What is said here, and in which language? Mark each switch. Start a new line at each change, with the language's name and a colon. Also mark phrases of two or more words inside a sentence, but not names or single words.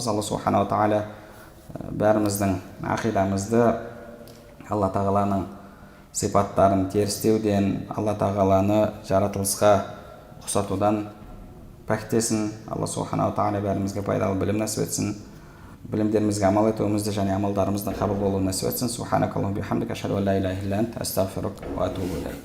Kazakh: Алла
Arabic: سبحانه وتعالى
Kazakh: бәріміздің ақидамызды Алла тағаланың сипаттарын терістеуден, Алла тағаланы жаратылысқа ұқсатудан пәктесін. Алла
Arabic: سبحانه وتعالى
Kazakh: бәрімізге пайдалы білім нәсіп етсін. Білімдерімізге амал етуімізді және амалдарымыздың қабыл болуын нәсіп етсін.
Arabic: سبحانك اللهم وبحمدك أشهد أن لا إله إلا أنت أستغفرك وأتوب إليك.